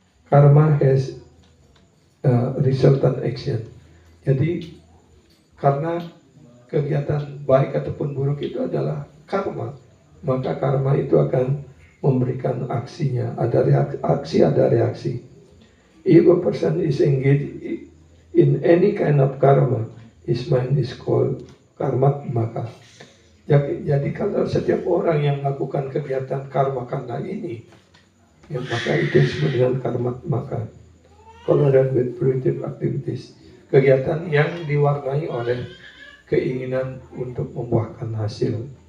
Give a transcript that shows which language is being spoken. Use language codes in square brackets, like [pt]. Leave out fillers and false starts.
[en] Karma has resultant action. [id] Jadi karena kegiatan baik ataupun buruk itu adalah karma, maka karma itu akan memberikan aksinya. Ada aksi, ada reaksi. [en] If a person is engaged in any kind of karma, his mind is called karmat maka. [id] Jadi kalau setiap orang yang melakukan kegiatan karma karena ini, ya, maka itu disebut dengan karmat maka. [en] Colored with productive activities, [id] kegiatan yang diwarnai oleh keinginan untuk membuahkan hasil.